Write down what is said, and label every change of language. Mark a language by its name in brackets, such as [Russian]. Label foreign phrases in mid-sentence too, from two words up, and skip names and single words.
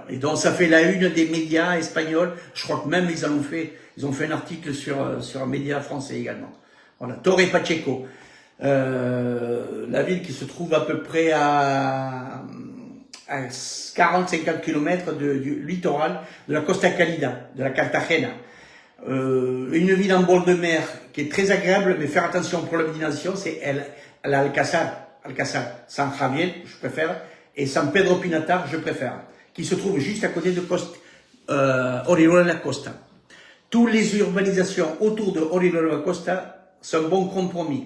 [French] Et donc ça fait la une des médias espagnols. Je crois que même ils ont fait un article sur un média français également. Voilà. Torre Pacheco. La ville qui se trouve à peu près à 40-50 km du littoral de la Costa Calida, de la Cartagena. Une ville en bord de mer qui est très agréable, mais faire attention au problème d'inondation, c'est Alcázar, San Javier, je préfère, et San Pedro Pinatar, je préfère, qui se trouve juste à côté de Orihuela Costa. Toutes les urbanisations autour de Orihuela Costa sont un bon compromis.